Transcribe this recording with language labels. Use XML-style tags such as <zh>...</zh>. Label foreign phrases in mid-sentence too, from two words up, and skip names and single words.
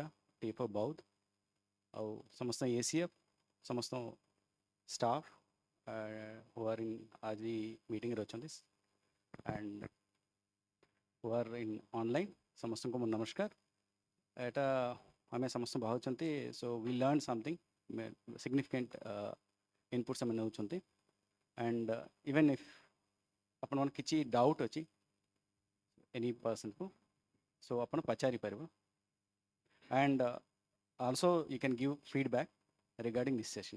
<en>DFO Baud,</en> <or>ଆଉ ସମସ୍ତ</or> <en>ACF, ସମସ୍ତ staff who are in</en> <or>ଆଜି ମିଟିଂରେ ଅଛନ୍ତି</or> <en>and who are in online,</en> <or>ସମସ୍ତଙ୍କୁ ମୋର ନମସ୍କାର। ଏଇଟା ଆମେ ସମସ୍ତେ ଭାବୁଛନ୍ତି,</or> <en>so we learned something significant inputs</en> <or>ଆମେ ନେଉଛନ୍ତି</or> <en>and even if</en> <or>ଆପଣଙ୍କର କିଛି doubt ଅଛି</or> <en>any person को, so</en> <or>ଆପଣ ପଚାରି ପାରିବ</or> <en>and also you can give feedback regarding this session.</en>